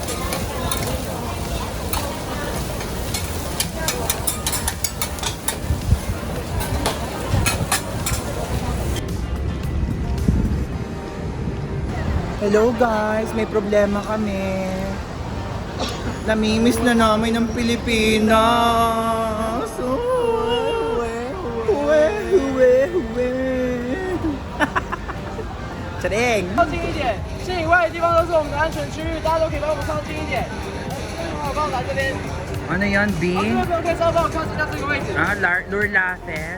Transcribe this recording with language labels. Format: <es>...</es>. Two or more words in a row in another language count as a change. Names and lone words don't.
<tl>Hello guys, may problema kami. Namimiss na namin ng Pilipinas. Huwe. Charing!</tl> <zh>靠近一点，市以外的地方都是我们的安全区域，大家都可以帮我们靠近一点。好，帮我来这边。</zh> <tl>Ano yan, B?</tl> <zh>后面的朋友可以稍微帮我靠近到这个位置。</zh> <en>Ah, lure latte.</en>